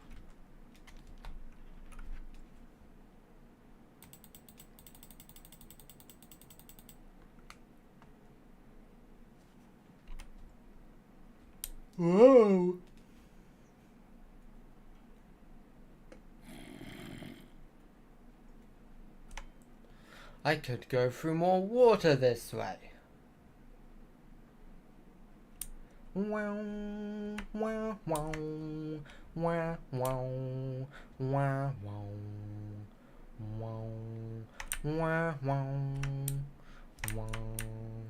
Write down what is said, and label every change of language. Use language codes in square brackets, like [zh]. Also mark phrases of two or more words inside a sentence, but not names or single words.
[en] Whoa. I could go through more water this way. Wow, wow, wow, wow, wow, wow, wow, wow, wow, wow, wow.